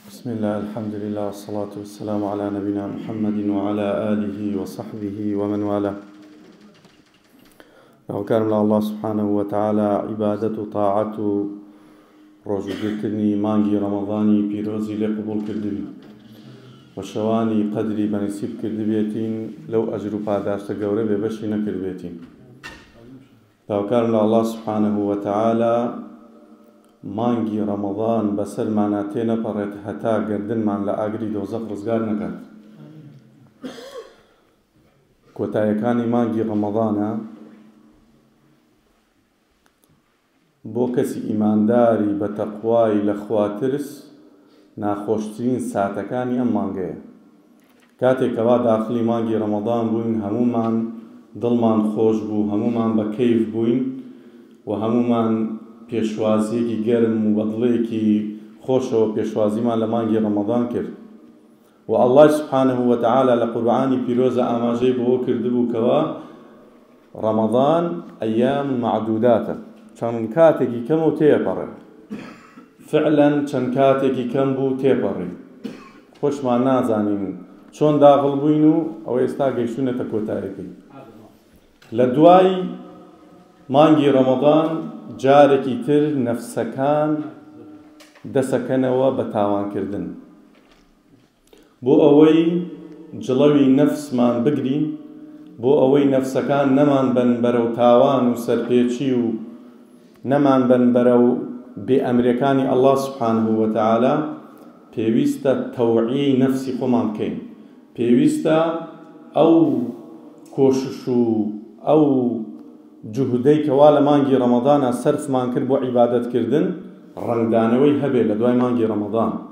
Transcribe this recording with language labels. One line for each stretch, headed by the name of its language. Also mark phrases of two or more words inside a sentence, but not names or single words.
Arabic: بسم الله الحمد لله والصلاة والسلام على نبينا محمد وعلى آله وصحبه ومن والاه. وكان الله سبحانه وتعالى عبادة طاعة
Central Kurdish: ڕۆژوگرتنی مانگی ڕەمەضانی پیرۆزی لێ قبول کردبی و شەوانی قەدری بەنسیب کردبێتین لەو ئەجر و پاداشتە گەورە بێبەشی نەکردبێتین. داوکارم لە
Arabic: الله سبحانه وتعالى
Central Kurdish: مانگی ڕەمەضان بەسەرمانە تێنەپەڕێت هەتا گردنمان لە ئاگری دۆزەق ڕزگار نەکات. کۆتاییەکانی مانگی ڕەمەضانە بۆ کەسی ئیمانداری بە تەقوای لە خواترس ناخۆشترین ساتەکانی ئەم مانگەیە. کاتێکەوە داخلی مانگی ڕەمەضان بووین، هەمومان دڵمان خۆش بوو، هەمومان بە کەیف بووین و هەمومان پێشوازیەکی گەرم و بەدڵەیەکی خۆشەوە پێشوازیمان لە مانگی ڕەمەضان کرد. و
Arabic: الله سبحانه وتعالى
Central Kurdish: لە قورئانی پیرۆزە ئاماژەی بۆ کردبوو کەوە ڕەمەضان
Arabic: ئەیام معدوداتە،
Central Kurdish: چەند کاتێکی کەم و تێپەڕێ. فعلا چەند کاتێکی کەم بوو تێپەڕی، خۆشمان نازانین چۆن داخڵ بووین و ئەوە ئێستا گەیشتونەتە کۆتاییەکەی. لە دوای مانگی ڕەمەضان جارێکی تر نەفسەکان دەسەکەنەوە بە تاوانکردن، بۆ ئەوەی جڵەوی نەفسمان بگرین، بۆ ئەوەی نەفسەکان نەمان بن بەرەو تاوان و سەرپێچی و نەمان بن بەرەو بێئەمریەکانی
Arabic: الله سبحانه وتعالى.
Central Kurdish: پێویستە تەوعیەی نەفسی خۆمان بکەین، پێویستە ئەو کۆشش و ئەو جوهودەی کەوا لە مانگی ڕەمەضانە سەرفمان کرد بۆ عیبادەتکردن ڕەنگدانەوەی هەبێ لە دوای مانگی ڕەمەضان.